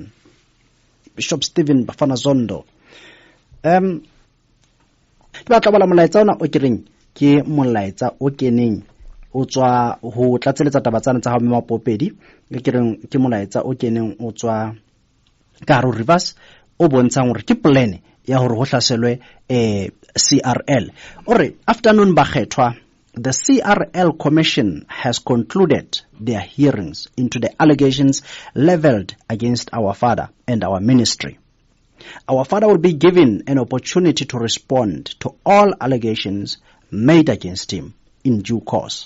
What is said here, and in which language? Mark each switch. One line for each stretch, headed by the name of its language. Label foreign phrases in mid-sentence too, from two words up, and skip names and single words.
Southern Sotho: Bishop Stephen Bafana Zondo ke batla bala molaetsa ona o kereng ke molaetsa o keneng o tswa ho tlatseletsa taba tsana tsa ha Mamapopedi, ke kereng ke molaetsa o keneng o tswa ka ro reverse o bontshang hore ke plan ya hore ho hlaselwe CRL. Ore afternoon ba kgethwa,
English: the CRL Commission has concluded their hearings into the allegations leveled against our father and our ministry. Our father will be given an opportunity to respond to all allegations made against him in due course.